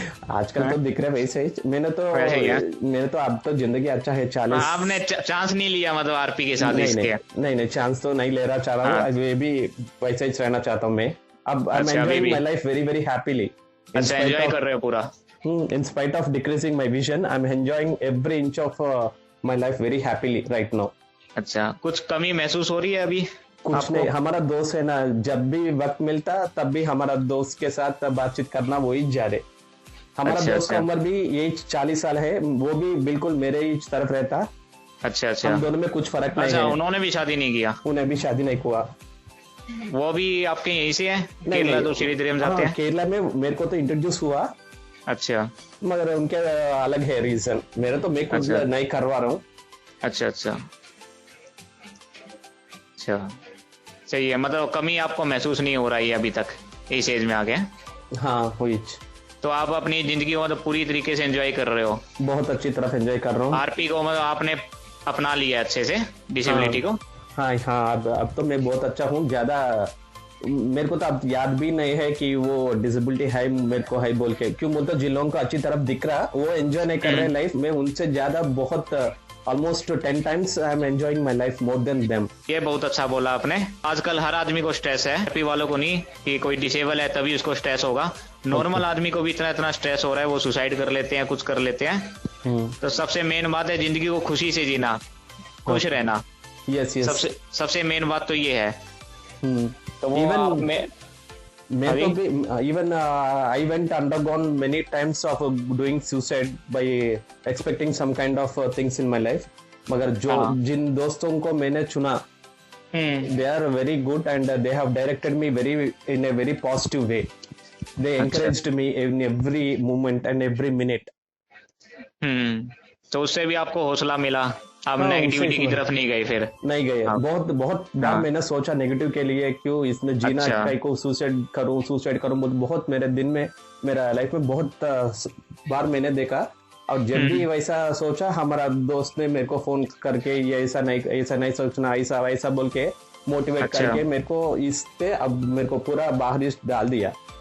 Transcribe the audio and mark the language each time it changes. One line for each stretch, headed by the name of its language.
Hindi: आजकल तो दिख रहा है वैसे ही। मैंने तो अब तो जिंदगी अच्छा है। 40 आपने चांस नहीं लिया मतलब आरपी के साथ? नहीं चांस तो नहीं ले रहा चाह रहा हूँ, ये भी वैसे ही रहना चाहता हूँ मैं।
English: अब I am enjoying my life very very happily.
Hindi: अच्छा, एंजॉय कर रहे हो पूरा?
English: In spite of decreasing my vision, I'm enjoying every inch of my life very happily right now.
Hindi: अच्छा, कुछ कमी महसूस हो रही है अभी? कुछ नहीं, हमारा दोस्त है ना, जब भी वक्त मिलता तब भी हमारा दोस्त के साथ बातचीत करना वही जा रहे। हमारा दोस्त का उम्र भी यही 40 साल है, वो भी बिल्कुल मेरे ही तरफ रहता। अच्छा, हम दोनों में कुछ फर्क नहीं है। उन्होंने भी शादी नहीं किया? उन्हें भी शादी नहीं हुआ। वो भी आपके यहीं से है? केरला तो श्रीधरम जाते हैं? केरला में मेरे को तो इंट्रोड्यूस हुआ। अच्छा, मगर उनके अलग है रीजन, मेरा तो मैं कुछ नहीं करवा रहा हूँ। अच्छा, सही है। मतलब कमी आपको महसूस नहीं हो रही है अभी तक इस एज में आ गए? हाँ, हुई। तो आप अपनी जिंदगी को मतलब पूरी तरीके से एंजॉय कर रहे हो? बहुत अच्छी तरफ एंजॉय कर रहा हूँ। आरपी को मतलब आपने अपना लिया अच्छे से, डिसेबिलिटी को? हाँ, अब तो मैं बहुत अच्छा हूँ। ज्यादा मेरे को तो अब याद भी नहीं है कि वो डिसेबिलिटी है मेरे को है बोल के। क्यों बोलते जिन लोगों को अच्छी तरफ दिख रहा वो एंजॉय नहीं कर रहे लाइफ में, उनसे ज्यादा बहुत
English: almost 10 times I am enjoying my life more than them.
Hindi: ये बहुत अच्छा बोला आपने। आजकल हर आदमी को स्ट्रेस है, हैप्पी वालों को नहीं कि कोई डिसेबल है तभी उसको स्ट्रेस होगा। नॉर्मल आदमी को भी इतना स्ट्रेस हो रहा है, वो सुसाइड कर लेते हैं, कुछ कर लेते हैं। तो सबसे मेन बात है जिंदगी को खुशी से जीना, खुश रहना।
English: Yes, yes.
Hindi: सबसे मेन बात तो ये है। तो
English: Even
Hindi: मैं तो भी
English: even I went undergone many times of doing suicide by expecting some kind of things in my life.
Hindi: मगर जिन दोस्तों को मैंने चुना,
English: they are very good and they have directed me in a very positive way. They encouraged me in every moment and every minute.
Hindi: तो उससे भी आपको हौसला मिला, आप नेगेटिविटी की तरफ नहीं गए? फिर नहीं गए। बहुत बार मैंने सोचा नेगेटिव के लिए, क्यों इसने जीना, कहीं को सुसाइड करूं। बहुत मेरे दिन में, मेरा लाइफ में बहुत बार मैंने देखा। और जब भी वैसा सोचा, हमारा दोस्त ने मेरे को फोन करके ये ऐसा नहीं सोचना, ऐसा वैसा बोल के मोटिवेट करके मेरे को इससे अब मेरे को पूरा बाहर डाल दिया।